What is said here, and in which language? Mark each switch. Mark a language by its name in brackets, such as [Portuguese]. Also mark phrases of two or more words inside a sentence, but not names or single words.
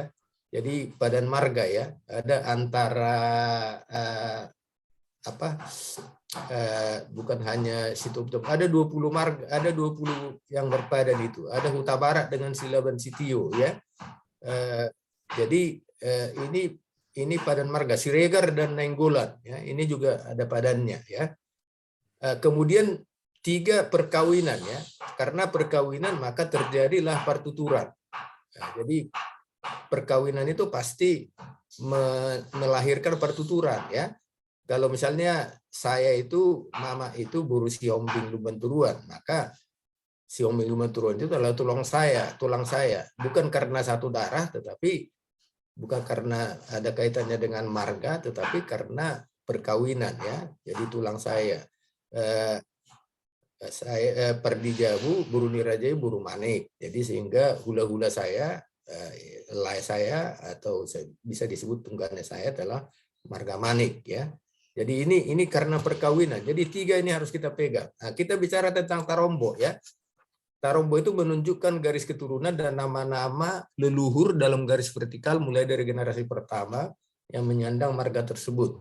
[Indonesian] Jadi padan marga ya, ada antara bukan hanya Sitompul, ada 20 marga, ada 20 yang berpadan itu. Ada Huta Barat dengan Silaban Sitio ya. Jadi ini padan marga Siregar dan Nainggolan ya, ini juga ada padannya ya. Kemudian 3 perkawinan ya, karena perkawinan maka terjadilah pertuturan. Nah, jadi perkawinan itu pasti melahirkan pertuturan ya. Kalau misalnya saya itu, mama itu buru Siombing Lubenturuan, maka Siombing Lubenturuan itu adalah tulang saya. Bukan karena satu darah, tetapi bukan karena ada kaitannya dengan marga, tetapi karena perkawinan ya. Jadi tulang saya. Saya Perdijabu, buru Nirajai, buru Manik. Jadi sehingga hula-hula saya, lay saya atau bisa disebut tunggannya saya adalah marga Manik ya. Jadi ini karena perkawinan. Jadi 3 ini harus kita pegang. Nah, kita bicara tentang tarombo ya. Tarombo itu menunjukkan garis keturunan dan nama-nama leluhur dalam garis vertikal mulai dari generasi pertama yang menyandang marga tersebut.